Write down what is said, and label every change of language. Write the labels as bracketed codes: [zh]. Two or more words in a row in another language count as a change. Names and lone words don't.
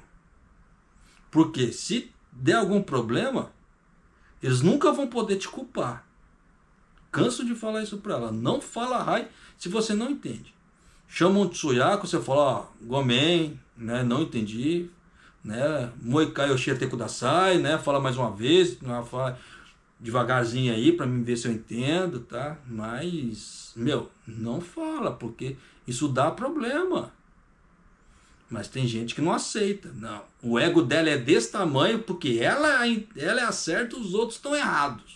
[pt] Porque se der algum problema, eles nunca vão poder te culpar. Canso de falar isso pra ela. Não fala hi se você não entende. Chama um Tsuyaku, você fala, ó, gomen, né, não entendi, né, [ja] もう一回よしてください, [pt] né, fala mais uma vez, fala devagarzinho aí pra mim ver se eu entendo, tá? Mas, meu, não fala, porque isso dá problema. Mas tem gente que não aceita, não. O ego dela é desse tamanho porque ela é a certa, os outros estão errados.